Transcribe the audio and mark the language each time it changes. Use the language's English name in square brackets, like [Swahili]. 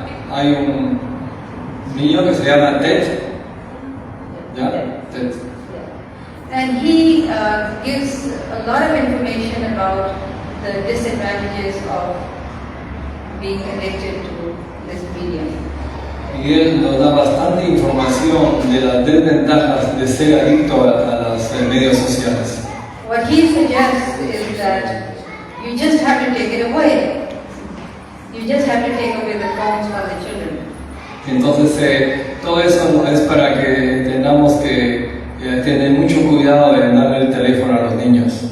[Spanish] hay un niño que se llama Ted. ¿Ya? Ted. [English] And he gives a lot of information about the disadvantages of being addicted to this medium. [Spanish] Y él nos da bastante información de las desventajas de ser adicto a los medios sociales. [English] What he suggests is that you just have to take it away. You just have to take away the phones from the children. [Spanish] Entonces, todo eso es para que tengamos que tener mucho cuidado de darle el teléfono a los niños.